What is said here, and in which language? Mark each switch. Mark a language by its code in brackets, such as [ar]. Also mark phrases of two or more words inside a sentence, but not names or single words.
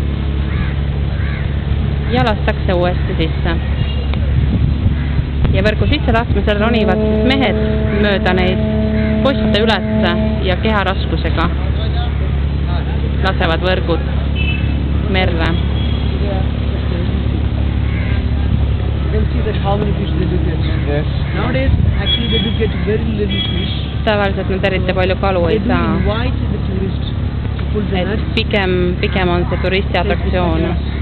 [et] Ja lastakse uuesti sisse. Ja võrgu sisse laskmisel ronivad siis mehed mööda neid poste ülesse ja keharaskusega lasevad võrgud merre. [en] You can see that how many fish they do get. Yes. Nowadays, actually they do get very little fish. [et] Tavaliselt nad eriti palju kalu ei saa. [en] They do invite the tourists to pull the nets. [et] Pigem on see turisti atraktsioon.